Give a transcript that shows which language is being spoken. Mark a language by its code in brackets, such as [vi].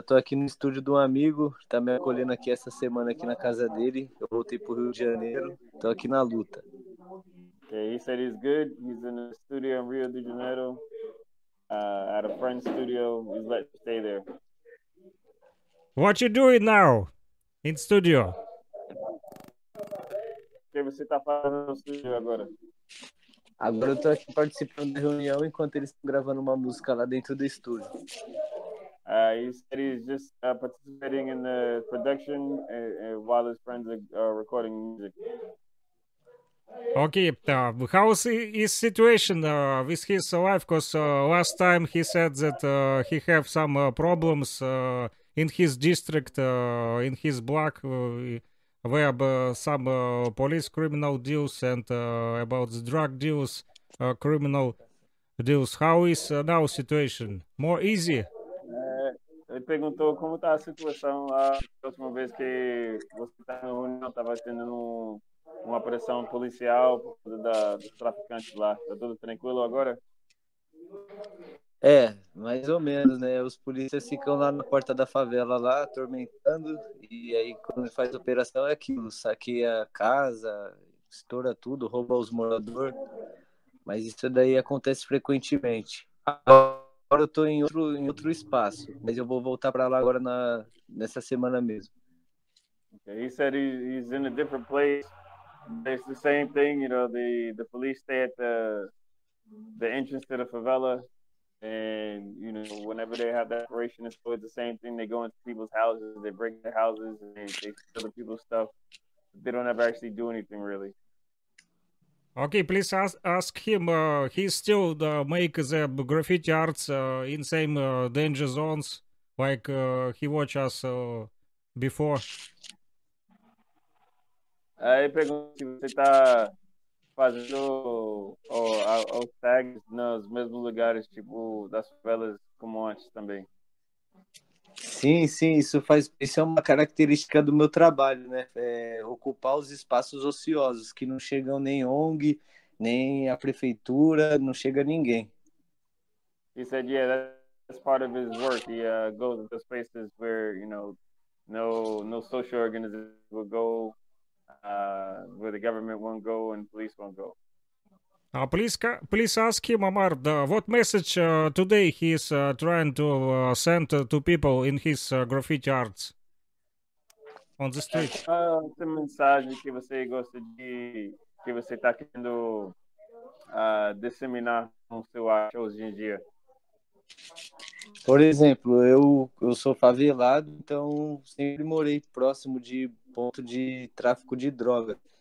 [pt] Tô aqui no estúdio de um amigo, tá me acolhendo aqui essa semana aqui na casa dele. Eu voltei pro Rio de Janeiro, tô aqui na luta. [en] Okay, he said he's good. He's in the studio in Rio de Janeiro, at a friend's studio. He's let you stay there. What you doing now in studio? [pt] O que você tá fazendo no estúdio agora? Agora eu tô aqui participando da reunião enquanto eles estão gravando uma música lá dentro do estúdio. [en] He said he's just participating in the production while his friends are recording music. Okay, how's his situation with his life? Because last time he said that he have some problems in his district, in his block, where some police criminal deals and about the drug deals, criminal deals. How is now situation? More easy? [pt] Ele perguntou como está a situação lá. A última vez que você estava na reunião, estava tendo uma pressão policial por causa dos traficantes lá. Está tudo tranquilo agora? É, mais ou menos, né? Os polícias ficam lá na porta da favela lá, atormentando, e aí quando faz operação é aquilo, saqueia a casa, estoura tudo, rouba os moradores, mas isso daí acontece frequentemente. Agora eu tô em outro espaço, mas eu vou voltar para lá agora nessa semana mesmo. [en] Okay. He said he's in a different place. It's the same thing, the police stay at the entrance to the favela. And, whenever they have that operation, it's always the same thing. They go into people's houses, they break their houses, and they steal the people's stuff. They don't ever actually do anything, really. Okay, please ask him. He still make the graffiti arts in same danger zones like he watched us before. [pt] Aí pergunta se você está fazendo os tags nos mesmos lugares, tipo, das favelas como antes também. Sim, isso é uma característica do meu trabalho, né? É ocupar os espaços ociosos, que não chegam nem ONG, nem a prefeitura, não chega ninguém. [en] He said, yeah, that's part of his work. He goes to spaces where, no social organization will go, where the government won't go and police won't go. Please ask him, Amar, what message today he is trying to send to people in his graffiti arts on the street. [pt] Essa mensagem que você gosta que você está querendo disseminar no seu arte hoje em dia? Por exemplo, eu sou favelado, então sempre morei próximo de ponto de tráfico de droga.